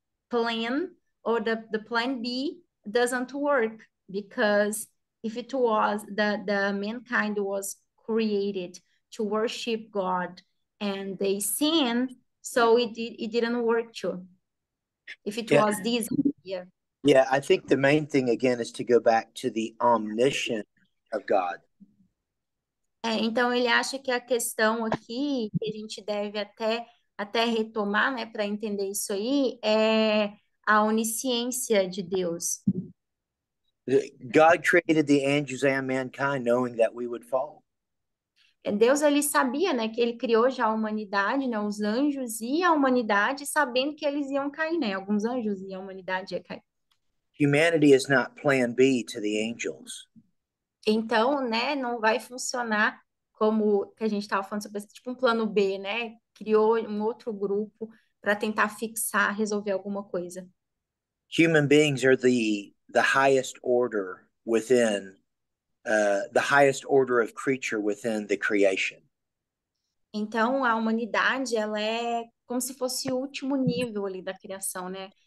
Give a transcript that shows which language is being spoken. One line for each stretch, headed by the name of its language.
English: plan or the plan B doesn't work because if it was the mankind was created to worship God and they sin, so it didn't work too. If it Yeah. was this idea. Yeah, I think the main thing again is to go back to the omniscience of God.
Portuguese: Então ele acha que a questão aqui que a gente deve até retomar, né, para entender isso aí, é a onisciência de Deus.
English: God created the angels and mankind knowing that we would fall.
Portuguese: Deus ele sabia, né, que ele criou já a humanidade, né, os anjos e a humanidade, sabendo que eles iam cair, né? Alguns anjos e a humanidade ia cair.
English: Humanity is not plan B to the angels.
Portuguese: Então, né, não vai funcionar como que a gente estava falando sobre tipo um plano B, né? Criou um outro grupo para tentar fixar, resolver alguma coisa.
English: Human beings are the highest order within the highest order of creature within the creation.
Portuguese: Então, a humanidade, ela é como se fosse o último nível ali da criação, né?